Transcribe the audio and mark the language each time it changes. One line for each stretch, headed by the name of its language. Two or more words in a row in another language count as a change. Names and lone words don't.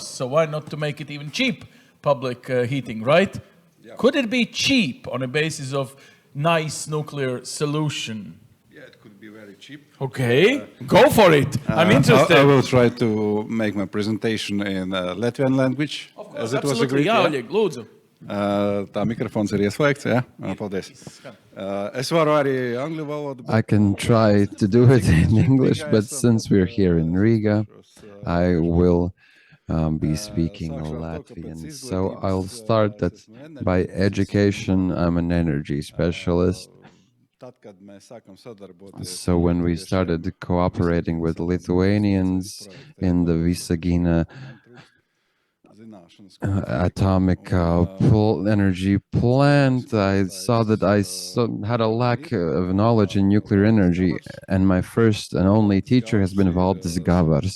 English: So why not to make it even cheap public heating, right? Yeah. Could it be cheap on a basis of nice nuclear solution? It could be very cheap. Okay, go for it. I'm interested. I will try to make my presentation in Latvian language, of course, as it was agreed.
Latvian: Jā, Oļeg, lūdzu. Tā mikrofons ir ieslēgts, jā? Paldies. Es varu arī angļu valodu.
English: I can try to do it in English, but since we're here in Riga, I will be speaking Latvian. So I'll start that by education. I'm an energy specialist. So when we started cooperating with Lithuanians in the Visagina atomic energy plant, I saw that I had a lack of knowledge in nuclear energy, and my first and only teacher has been Valdis Gavars.